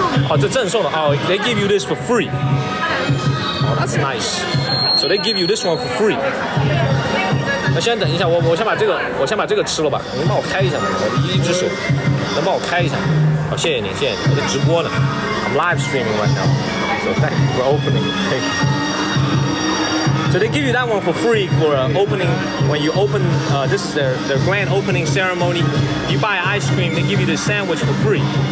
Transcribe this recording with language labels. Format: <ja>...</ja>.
<en>Oh,</en> <zh>这赠送的</zh> <en>Oh, they give you this for free. Oh, that's nice. So they give you this one for free.</en> <zh>那先等一下，我先把这个吃了吧。你帮我开一下吗？我的一只手，能帮我开一下？好，谢谢你，谢谢你。我在直播呢。</zh> <en>I'm live streaming right now. So thank you for opening. Thank you. So they give you that one for free for opening. When you open, this is their grand opening ceremony. If you buy ice cream, they give you this sandwich for free.</en>